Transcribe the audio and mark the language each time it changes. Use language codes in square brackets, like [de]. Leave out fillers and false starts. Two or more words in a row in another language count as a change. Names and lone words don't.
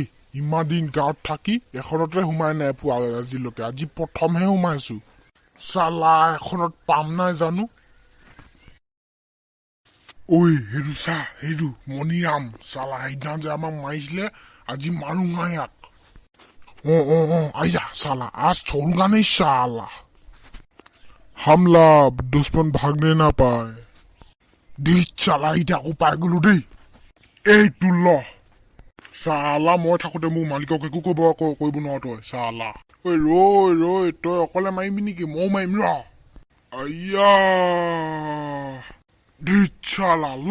[as] ইমান দিন গাঁৱত থাকি এখনতে সোমাই নাই পোৱা আজিলৈকে, আজি প্ৰথমহে সোমাইছো। চালা এখনত পাম নাই জানো। ঐ সেইটো চা, সেইটো মণিৰাম চালা। সেইদিনা যে আমাক মাৰিছিলে, আজি মাৰোঙা ইয়াক। [hi] আইজা साला, आज छोड़ूंगा नहीं साला। हमला दुश्मन भागने ना पाए। [as] दी চালা, এতিয়া আকৌ পাই গলো দেই। এইটো ল চালা, মই থাকোতে মোৰ মালিকক একো কৰিব নোৱাৰ তই চালা। ঐ ৰৈ তই অকলে মাৰিবি নেকি? ময়ো মাৰিম ৰ। আইয়া দি চালা ল।